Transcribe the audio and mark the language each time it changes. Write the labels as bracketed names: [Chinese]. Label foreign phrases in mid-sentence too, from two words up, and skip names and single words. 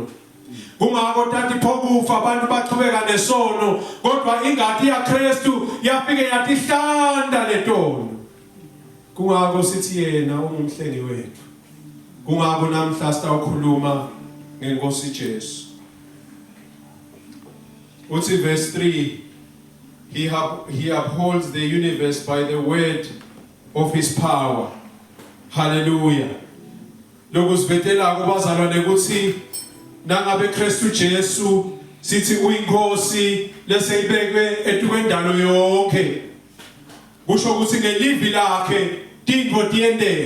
[Swati] Kungako tathi phokufa abantu baqhubeka nesono kodwa ingadi yaKristu yafike yatihlanda letono. Kungako sithi yena ungumhlengi wethu. Kungako namhla sitawukhuluma ngeNkosi Jesu. [English] Uthi verse 3 he upholds the universe by the word of his power. [Swati] Hallelujah. Lokusibetela kubazalwane ukuthi nangabe Kristu Jesu sithi uyinkosi leseyibekwe etukwendalo yonke. Kusho ukuthi ngelivi lakhe tingo tiendela.